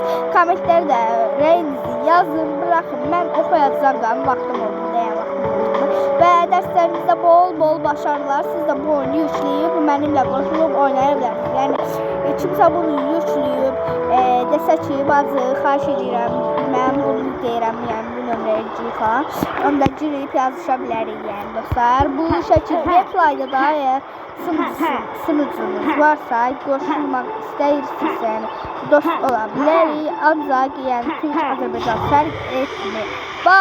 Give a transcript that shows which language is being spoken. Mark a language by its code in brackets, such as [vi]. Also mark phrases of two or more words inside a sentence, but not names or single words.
[tr] Komentlerde reyinizi yazın. Bırakın. Ben okuyacağım. Vaktim oldu. Ve derslerinizde bol bol başarılar. Siz de bu oyunu yükleyip benimle konuşup oynayabilirsiniz. Yani kimse bunu yükleyip dese ki bazı [az] xahiş edirəm, mən bunu deyirəm, yəni bu nömrəyə falan. [tr] Onda girip yazışabilirik yani dostlar. [az] Bu şəkildə [tr] replayda da eğer sınıcınız varsa, [az] qoşulmaq istəyirsinizsə, [tr] yani dost olabilirik. [az] Ancaq yəni Türk Azərbaycan fərq etmir.